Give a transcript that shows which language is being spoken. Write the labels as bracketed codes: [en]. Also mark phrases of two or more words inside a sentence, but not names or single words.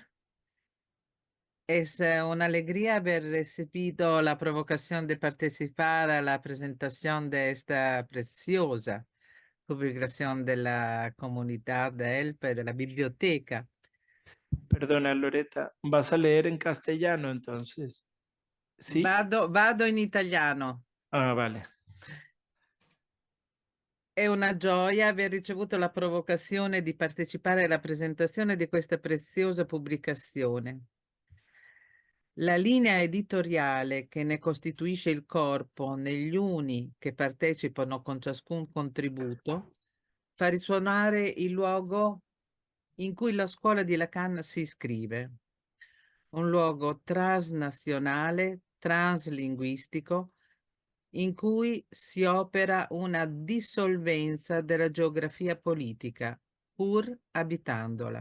[es] Es una alegría haber recibido la provocación de participar a la presentación de esta preciosa publicación de la comunidad de ELP, de la biblioteca. Perdona, Loretta, ¿vas a leer en castellano entonces? ¿Sí? [it] Vado in italiano. [es] Ah, vale. [it] È una gioia aver ricevuto la provocazione di partecipare alla presentazione di questa preziosa pubblicazione. La linea editoriale che ne costituisce il corpo negli uni che partecipano con ciascun contributo fa risuonare il luogo in cui la scuola di Lacan si iscrive, un luogo transnazionale, translinguistico, in cui si opera una dissolvenza della geografia politica, pur abitandola.